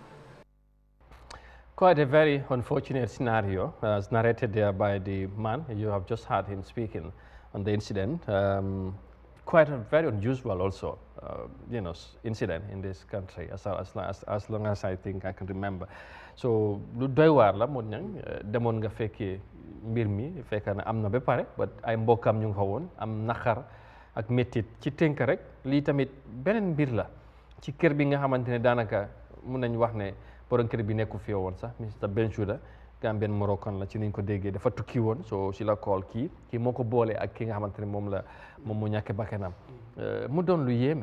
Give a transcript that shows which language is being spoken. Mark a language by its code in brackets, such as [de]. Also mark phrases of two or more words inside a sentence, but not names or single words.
[en] Quite a very unfortunate scenario, as narrated there by the man. You have just heard him speaking on the incident. Quite a very unusual also, incident in this country, as long as I think I can remember. [wo] So lu doy waar la mo ñang demoon nga fekkee mbir mi fekk na am na ba pare, but ay mbokkam ñu ngi fa woon am naqar ak méttit ci tënk rek. Lii tamit beneen mbir la ci kër bi nga xamante ne daanaka mun nañ wax ne borom kër bi nekku fi woon sax Mr Benchouda Gambian Moroccan la ci niñ ko déggee dafa tukki woon so si la call kii moo ko boole ak ki nga xamante ne moom mu ñàkk bakkanam mu doon lu yéeme.